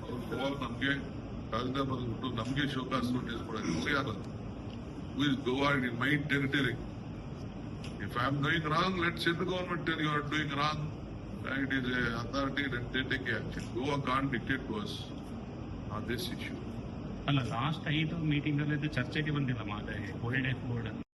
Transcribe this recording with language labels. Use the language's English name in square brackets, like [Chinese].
[Kannada] Goa ನಮಗೆ ರಾಜಧಾನಿ ಬಂದ್ಬಿಟ್ಟು ನಮಗೆ ಶೋಕಾಸ್ ನೋಟಿಸ್ ಕೊಡೋದು ಯಾರದು? [English] Who is Goa in my territory? If I am doing wrong, let central government tell you are doing wrong. It is a authority that they take action. Goa can't dictate to us on this issue. [Kannada] ಅಲ್ಲ, last 5 meeting ಅಲ್ಲಿ ಇದು ಚರ್ಚೆಗೆ ಬಂದಿಲ್ಲ ಮಾತೆ world life board